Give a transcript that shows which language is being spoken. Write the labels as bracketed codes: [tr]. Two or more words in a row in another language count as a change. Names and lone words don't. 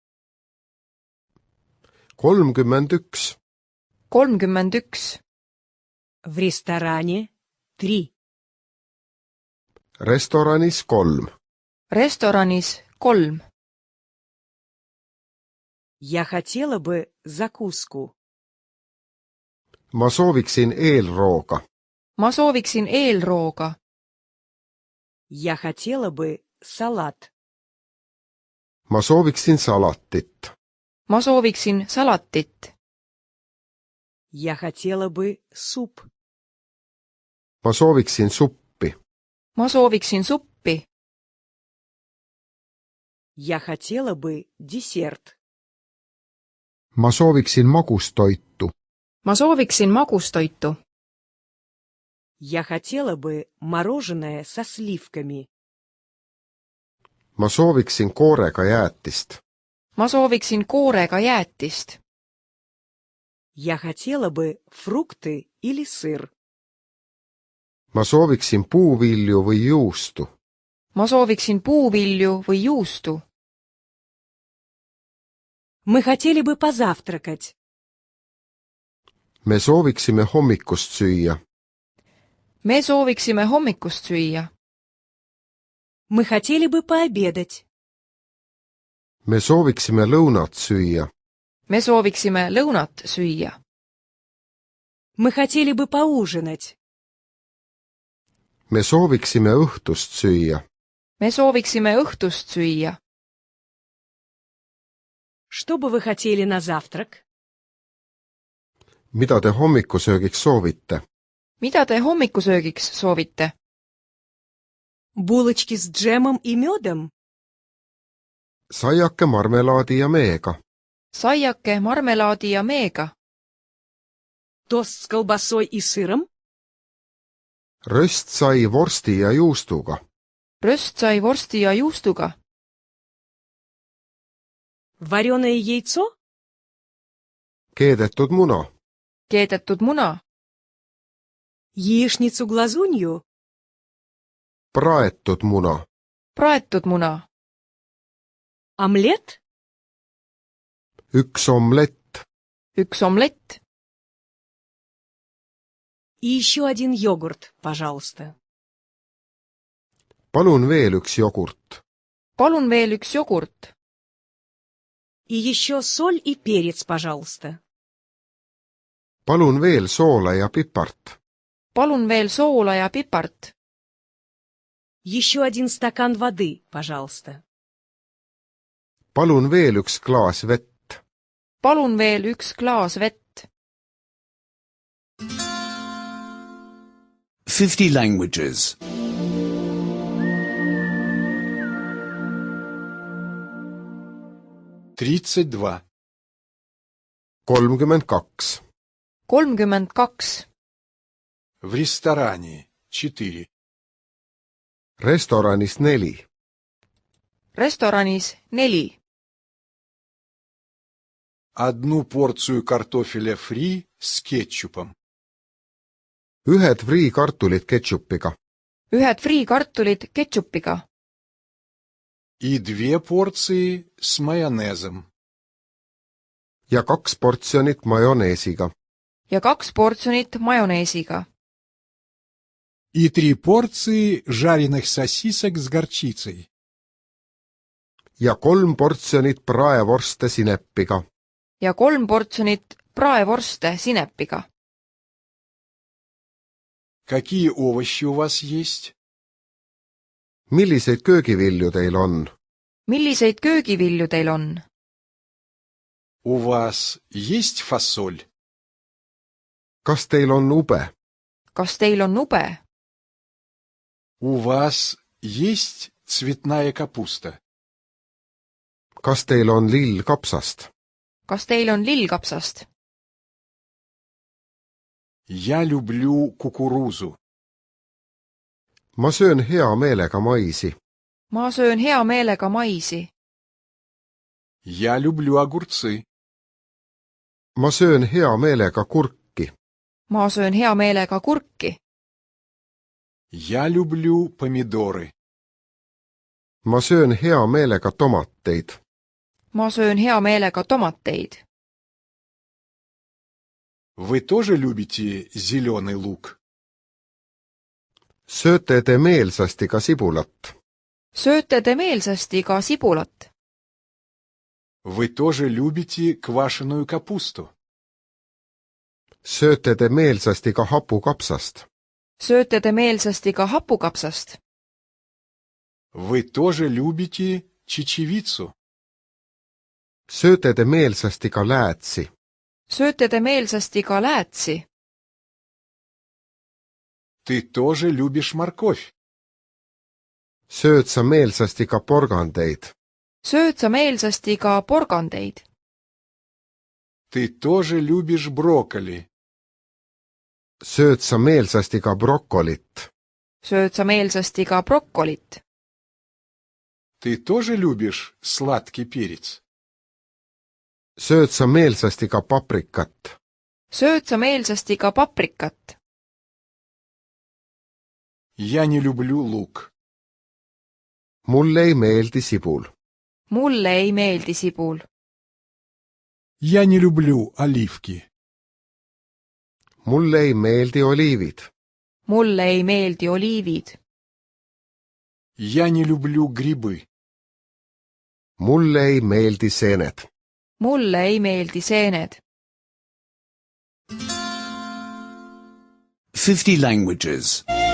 [ru] 31. 31. В ресторане 3. [et] Restoranis 3. Restoranis 3. [ru] Я хотела бы закуску. [et] Ma sooviksin eelrooga. Ma sooviksin eelrooga. [ru] Я хотела бы салат. [et] Ma sooviksin salatit. Ma sooviksin salatit. [ru] Я хотела бы суп. [et] Ma sooviksin suppi. Ma sooviksin suppi. [ru] Я хотела бы десерт. [et] Ma sooviksin magustoitu. Ma sooviksin magustoitu. [ru] Я хотела бы мороженое со сливками. [et] Ma sooviksin koorega jäätist. Ma sooviksin koorega jäätist. [ru] Я хотела бы фрукты или сыр. [et] Ma sooviksin puuvilju või juustu. Ma sooviksin puuvilju või juustu. [ru] Мы хотели бы позавтракать. [et] Me sooviksime hommikust süüa. Me sooviksime hommikust süüa. [ru] Мы хотели бы пообедать. [et] Me sooviksime lõunat süüa. Me sooviksime lõunat süüa. [ru] Мы хотели бы поужинать. [et] Me sooviksime õhtust süüa. Me sooviksime õhtust süüa. [ru] Что бы вы хотели на завтрак? [et] Mida te hommikusöögiks soovite? Mida te hommikusöögiks soovite? [ru] Булочки с джемом и медом? [et] Saiake marmelaadi ja meega. Saiake marmelaadi ja meega. [ru] Тост с колбасой и сыром? [et] Röstsai vorsti ja juustuga. Röstsai vorsti ja juustuga. [ru] Вареное яйцо? [et] Keedetud muna. Keedetud muna. [ru] Яичницу-глазунью? [et] Praetud muna. Praetud muna. [ru] Омлет? [et] Üks omlett. Üks omlett. [ru] И еще один йогурт, пожалуйста. [et] Palun veel üks jogurt. Palun veel üks jogurt. [ru] И еще соль и перец, пожалуйста. [et] Palun veel soola ja pipart. Palun veel soola ja pipart. [ru] Еще один стакан воды, пожалуйста. [et] Palun veel üks klaas vett. Palun veel üks klaas vett. [en] 50 languages. [ru] 32. 32. 32. В ресторане 4. [et] Restoranis 4. Restoranis 4. [ru] Одну порцию картофеля фри с кетчупом. [et] Ühed friikartulid ketšupiga. Ühed friikartulid ketšupiga. [ru] И 2 порции с майонезом. [et] Ja 2 portsjonit majoneesiga. Ja 2 portsjonit majoneesiga. [ru] И 3 порции жареных сосисок с горчицей. [et] Ja 3 portsjonit praevorste sinepiga. Ja 3 portsjonit praevorste sinepiga. [ru] Какие овощи у вас есть? [et] Milliseid köögivilju teil on? Milliseid köögivilju teil on? [ru] У вас есть фасоль? [et] Kas teil on ube? Kas teil on ube? [ru] У вас есть цветная капуста? [et] Kas teil on lill kapsast? Kas teil on lillkapsast? [ru] Я люблю кукурузу. [et] Ma söön hea meelega maisi. Ma söön hea meelega maisi. [ru] Я люблю огурцы. [et] Ma söön hea meelega kurki. ma söön hea meelega kurki. [ru] Я люблю помидоры. [et] ma söön hea meelega tomateid. ma söön hea meelega tomateid. [ru] Вы тоже любите зеленый лук? [et] sööte te meelsasti ka sibulat? sööte te meelsasti ka sibulat? [ru] Вы тоже любите квашеную капусту? [et] sööte te meelsasti ka hapukapsast? sööte te meelsasti ka hapukapsast? [ru] Вы тоже любите чечевицу? [et] sööte te meelsasti ka läätsi? sööte te meelsasti ka läätsi? [ru] Ты тоже любишь морковь? [et] sööd sa meelsasti ka porgandeid? sööd sa meelsasti ka porgandeid? [ru] Ты тоже любишь брокколи? [et] sööd sa meelsasti ka brokolit? sööd sa meelsasti ka brokolit? [ru] Ты тоже любишь сладкий перец? [et] sööd sa meelsasti ka paprikat? sööd sa meelsasti ka paprikat? [ru] Я не люблю лук. [et] mulle ei meeldi sibul. mulle ei meeldi sibul. [ru] Я не люблю оливки. [et] mulle ei meeldi oliivid. mulle ei meeldi oliivid. [ru] Я не люблю грибы. [et] mulle ei meeldi seened. mulle ei meeldi seened. [en] 50 languages.